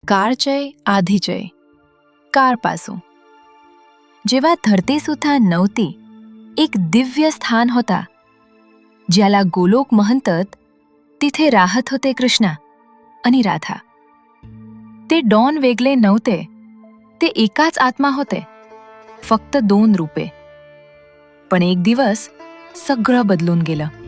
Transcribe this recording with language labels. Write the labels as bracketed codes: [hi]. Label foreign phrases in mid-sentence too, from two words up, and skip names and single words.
[mr] काळाच्या आधीच्या कार पासून जेव्हा धरती सुद्धा नव्हती एक दिव्य स्थान होता ज्याला गोलोक म्हणतात तिथे राहत होते कृष्णा आणि राधा. ते डॉन वेगळे नव्हते, ते एकाच आत्मा होते, फक्त दोन रूपे. पण एक दिवस सगळं बदलून गेलं.